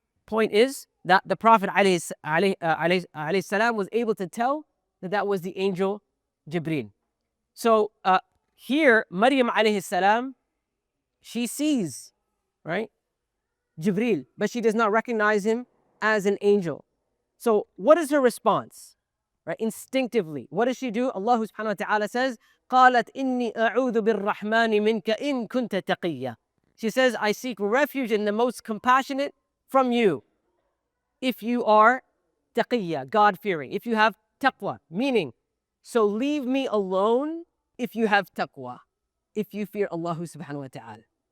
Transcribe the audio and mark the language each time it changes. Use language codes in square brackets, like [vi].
[en] Point is that the Prophet alayhi salam was able to tell that was the angel Jibreel. So here, Maryam alayhi salam, she sees, right, Jibreel, but she does not recognize him as an angel. So what is her response? Right, instinctively, what does she do? Allah subhanahu wa ta'ala says, [ar] قالت إني أعوذ بالرحمن منك إن كنت تقيا. [en] She says, I seek refuge in the most compassionate from you. If you are taqiyya, God-fearing, if you have taqwa, meaning, so leave me alone if you have taqwa, if you fear Allah subhanahu wa ta'ala.